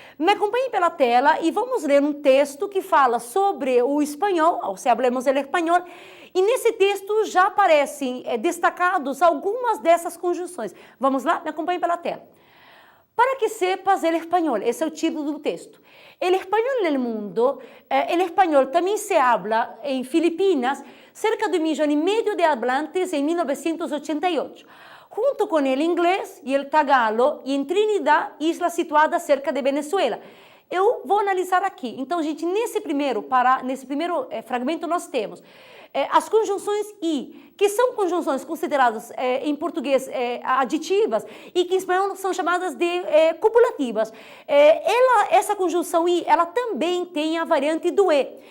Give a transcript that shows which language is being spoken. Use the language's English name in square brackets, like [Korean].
[Portuguese] Me acompanhe pela tela e vamos ler um texto que fala sobre o espanhol, ou seja, [Spanish] hablemos el espanhol, [Portuguese] e nesse texto já aparecem destacados algumas dessas conjunções. Vamos lá? Me acompanhe pela tela. [Spanish] Para que sepas el espanhol, [Portuguese] esse é o título do texto. [Spanish] El español del mundo, el español también se habla en Filipinas, cerca de 1,5 millones de hablantes en 1988, junto con el inglés y el tagalo, e em Trinidad, isla situada cerca de Venezuela. [Portuguese] Eu vou analisar aqui. Então, gente, nesse primeiro fragmento nós temos as conjunções i, que são conjunções consideradas em português aditivas e que em espanhol são chamadas de copulativas. Essa conjunção i, ela também tem a variante do e.